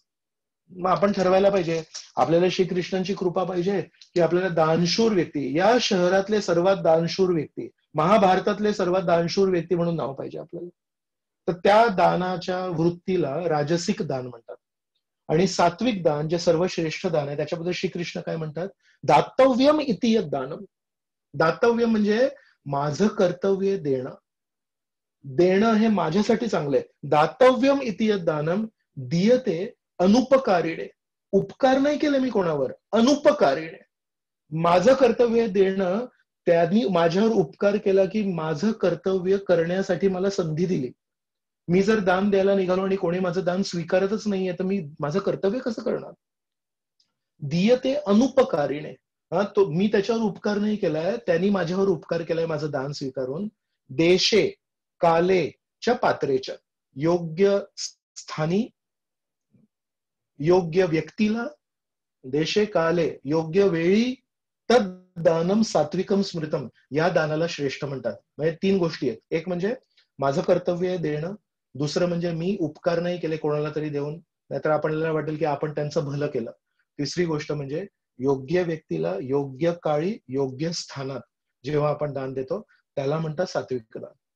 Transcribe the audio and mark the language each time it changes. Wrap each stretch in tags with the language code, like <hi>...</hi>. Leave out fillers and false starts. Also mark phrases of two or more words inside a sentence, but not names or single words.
<mr>मग आपण ठरवायला पाहिजे, आपल्याला श्रीकृष्णांची कृपा पाहिजे की आपल्याला दानशूर व्यक्ती, या शहरातले सर्वात दानशूर व्यक्ती, महाभारतातले सर्वात दानशूर व्यक्ती म्हणून नाव पाहिजे आपल्याला. तर त्या दानाच्या वृत्तीला राजसिक दान म्हणतात. आणि सात्विक दान जे सर्वश्रेष्ठ दान आहे त्याच्याबद्दल श्रीकृष्ण काय म्हणतात?</mr> <sa>दातव्यम इति यद दानम.</sa> <mr>दातव्य म्हणजे माझं कर्तव्य देणं. देणं हे माझ्यासाठी चांगलं आहे.</mr> <sa>दातव्यम इति यद दानम दीयते अनुपकारिणे.</sa> <mr>उपकार नाही केले मी कोणावर, अनुपकारिणे. माझं कर्तव्य देणं, त्यांनी माझ्यावर उपकार केला की माझं कर्तव्य करण्यासाठी मला संधी दिली. मी जर दान द्यायला निघालो आणि कोणी माझं दान स्वीकारतच नाहीये तर मी माझं कर्तव्य कसं करणार?</mr> <sa>दीयते अनुपकारिणे.</sa> <mr>तो मी त्याच्यावर उपकार नाही केलाय, त्यांनी माझ्यावर उपकार केलाय माझं दान स्वीकारून. देशे कालेच्या पात्रेच्या, योग्य स्थानी योग्य व्यक्तीला,</mr> <sa>देशे काले</sa> <mr>योग्य वेळी,</mr> <sa>तद दानम सात्विकम स्मृतम,</sa> <mr>या दानाला श्रेष्ठ म्हणतात. म्हणजे 3 गोष्टी आहेत. एक म्हणजे माझं कर्तव्य देणं, दुसरं म्हणजे मी उपकार नाही केले कोणाला तरी देऊन, नाहीतर आपल्याला वाटेल की आपण त्यांचं भलं केलं. तिसरी गोष्ट म्हणजे योग्य व्यक्तीला योग्य काळी योग्य स्थानात जेव्हा आपण दान देतो त्याला म्हणतात सात्विक दान.</mr>